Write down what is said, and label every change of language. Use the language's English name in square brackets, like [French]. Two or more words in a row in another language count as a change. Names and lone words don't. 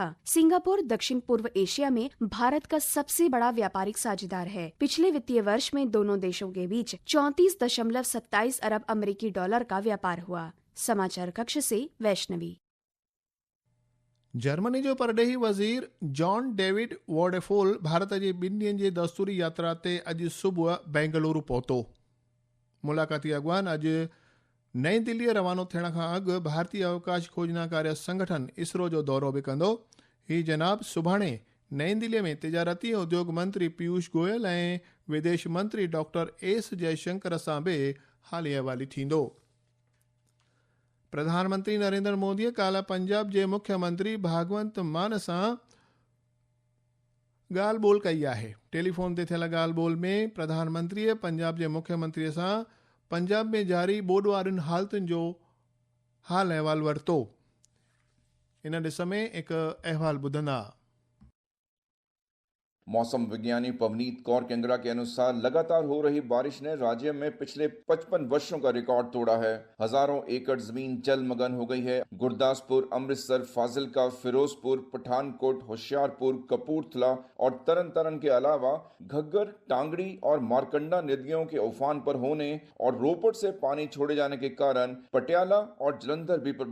[Hindi] सिंगापुर दक्षिण पूर्व एशिया में भारत का सबसे बड़ा व्यापारिक साझेदार है। पिछले वित्तीय वर्ष में दोनों देशों के बीच 34.27 अरब अमेरिकी डॉलर का व्यापार हुआ। समाचार कक्ष से वैष्णवी। [Sindhi] जर्मनी जो परडेही वज़ीर जॉन डेविड वॉडेफोल भारत जी 2 ॾींहनि जी दस्तूरी यात्रा ते अॼु सुबुह बेंगलुरु पहुतो। मुलाक़ाती अॻवान अॼु नई दिल्ली रवानो थियण खां अॻु भारतीय अवकाश खोजना कार्य संगठन इसरो जो दौरो बि कंदो। ही जनाब सुभाणे नई दिल्लीअ में तिजारती उद्योग मंत्री पीयूष गोयल ऐं विदेश मंत्री डॉक्टर एस जयशंकर सां बि हाली अहवाली थींदो। प्रधानमंत्री नरेंद्र मोदीअ काल्ह पंजाब जे मुख्यमंत्री भागवंत मान सां ॻाल्हि ॿोल कई आहे। टेलीफोन ते थियल ॻाल्हि ॿोल में प्रधानमंत्रीअ पंजाब जे मुख्यमंत्रीअ सां पंजाब में जारी ॿोॾ वारियुनि हालतुनि जो हाल अहवाल वरितो। इन ॾिस में हिकु अहवाल ॿुधंदा। [Hindi] मौसम विज्ञानी पवनीत कौर केंगरा के अनुसार लगातार हो रही बारिश ने राज्य में पिछले 55 वर्षों का रिकॉर्ड तोड़ा है। हजारों एकड़ जमीन जलमग्न हो गई है। गुरदासपुर, अमृतसर, फाजिलका, फिरोजपुर, पठानकोट, होशियारपुर, कपूरथला और तरन तारण के अलावा घग्गर, टांगड़ी और मारकंडा नदियों के उफान पर होने और रोपड़ से पानी छोड़े जाने के कारण पटियाला और जलंधर भी